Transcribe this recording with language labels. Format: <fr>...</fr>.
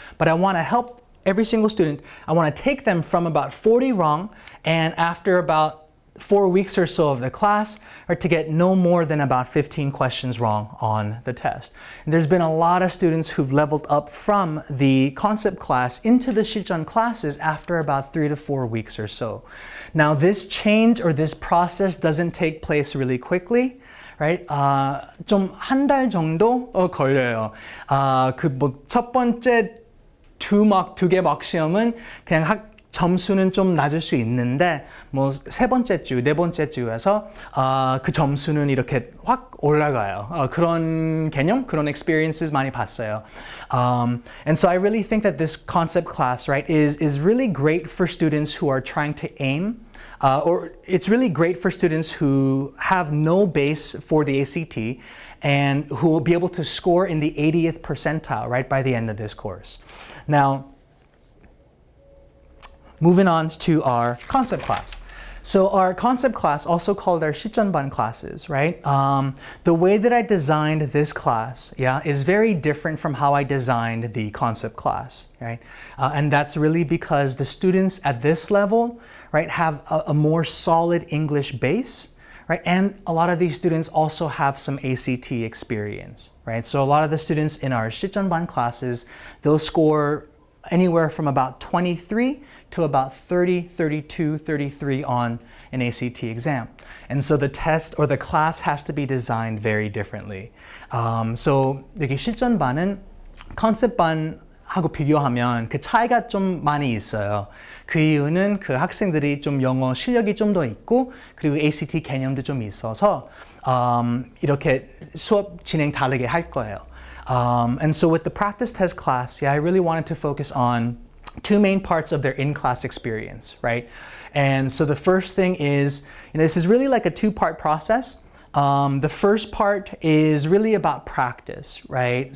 <en>But I want to help every single student. I want to take them from about 40 wrong, and after about 4 weeks or so of the class, or to get no more than about 15 questions wrong on the test. And there's been a lot of students who've leveled up from the concept class into the 실전 classes after about 3 to 4 weeks or so. Now this change or this process doesn't take place really quickly, right?</en> <ko>좀 한 달 정도 걸려요. 첫 번째 두 개 mock 시험은 그냥 점수는 좀 낮을 수 있는데 세 번째 주, 네 번째 주에서 그 점수는 이렇게 확 올라가요. 그런 개념, 그런 experiences 많이 봤어요.</ko> <en>And so I really think that this concept class, right, is really great for students who are trying to aim, or it's really great for students who have no base for the ACT and who will be able to score in the 80th percentile, right, by the end of this course. Now, moving on to our concept class. So our concept class, also called our 실전반 classes, right? The way that I designed this class, yeah, is very different from how I designed the concept class, right? And that's really because the students at this level, right, have a more solid English base, right? And a lot of these students also have some ACT experience, right? So a lot of the students in our 실전반 classes, they'll score anywhere from about 23 to about 30, 32, 33 on an ACT exam. And so the test or the class has to be designed very differently.</en> <ko>So 여기 실전반은 컨셉반하고 비교하면 그 차이가 좀 많이 있어요. 그 이유는 그 학생들이 좀 영어 실력이 좀 더 있고 그리고 ACT 개념도 좀 있어서 이렇게 수업 진행 다르게 할 거예요.</ko> <en>And so with the practice test class, yeah, I really wanted to focus on two main parts of their in-class experience, right? And so the first thing is, this is really like a two-part process. The first part is really about practice, right?</en>